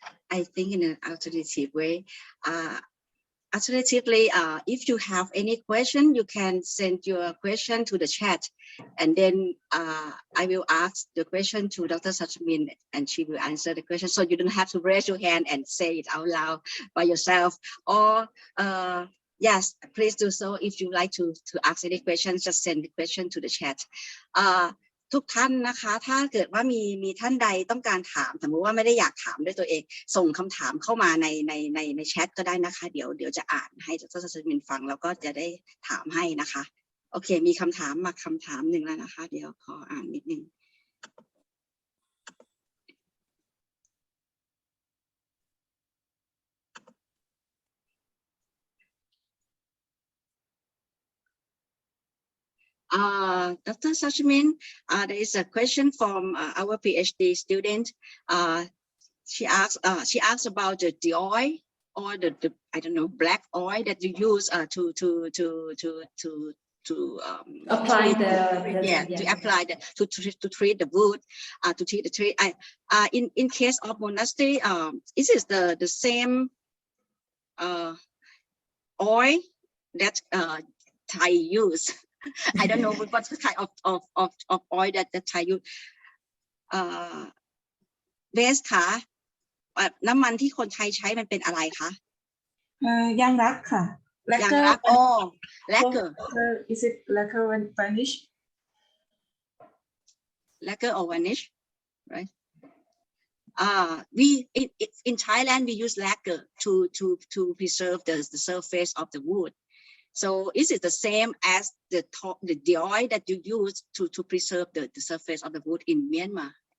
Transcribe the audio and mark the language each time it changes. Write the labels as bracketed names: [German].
[English] I think in an alternative way. Alternatively, if you have any question, you can send your question to the chat, and then I will ask the question to Dr. Sachamin, and she will answer the question. So you don't have to raise your hand and say it out loud by yourself. Or yes, please do so. If you like to ask any questions, just send the question to the chat. [Thai] ทุกท่านนะคะถ้าเกิดว่ามีท่านใดต้องการถามสมมติว่าไม่ได้อยากถามด้วยตัวเองส่งคำถามเข้ามาในแชทก็ได้นะคะเดี๋ยวจะอ่านให้ดร.สัชมินฟังแล้วก็จะได้ถามให้นะคะโอเคมีคำถามมาคำถามหนึ่งแล้วนะคะเดี๋ยวขออ่านนิดนึงDr. [English] Sachmin, there is a question from our PhD student. She asks about the oil or the I don't know black oil that you use to apply to treat the wood, to treat the tree. In case of monastery, is it the same oil that Thai use? I don't know what kind of oil that Thai use. [Thai] เบสค่ะน้ำมันที่คนไทยใช้มันเป็นอะไรคะ ยางรักค่ะ ยางรักอ๋อlacquer [English] is it lacquer and varnish lacquer or varnish right we in Thailand we use lacquer to preserve the surface of the wood. So is it the same as the oil that you use to preserve the surface of the wood in Myanmar?